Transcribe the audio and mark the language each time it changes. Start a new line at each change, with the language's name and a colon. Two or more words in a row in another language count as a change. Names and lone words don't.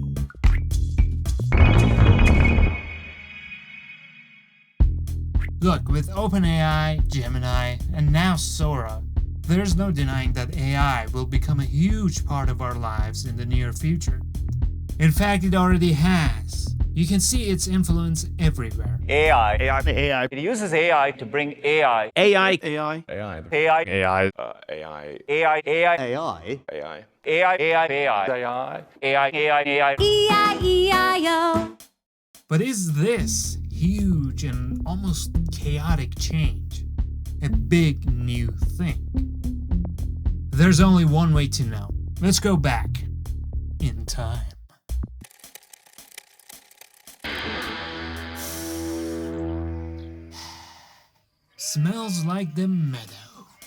English: Look, with OpenAI, Gemini, and now Sora, there's no denying that AI will become a huge part of our lives in the near future. In fact, it already has. You can see its influence everywhere. AI. It uses AI to bring AI. AI. AI. E-I-E-I-O. But is this huge and almost chaotic change a big new thing? There's only one way to know. Let's go back in time. Smells like the meadow.